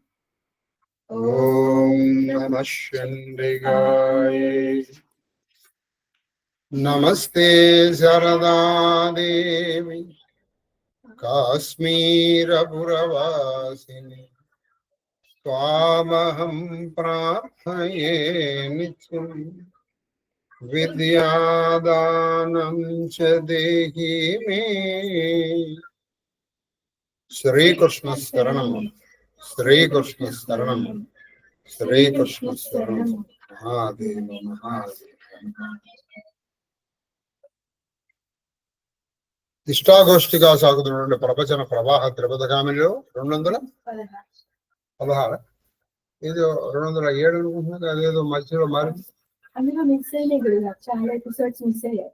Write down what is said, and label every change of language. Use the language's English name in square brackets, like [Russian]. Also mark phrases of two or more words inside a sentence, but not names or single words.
[Sanskrit] ॐ नमः चण्डिकाय नमस्ते शारदा देवी काश्मीरपुरवासिनी त्वामहं प्रार्थये नित्यम् विद्यादानं च देहि मे। श्रीकृष्ण शरणं श्रीकृष्ण शरणं श्रीकृष्ण शरणं महादेव महादेव। [Telugu] ఇష్టాగోష్ఠిగా సాగుతున్నటువంటి ప్రవచన ప్రవాహ త్రిపథగామిలో 216 ఏదో 207 అనుకుంటున్నాను. అదేదో మధ్యలో మారింది. అందులో మిస్ అయ్యాయి కూడా చాలా [English] episodes miss [Telugu] అయ్యాయి.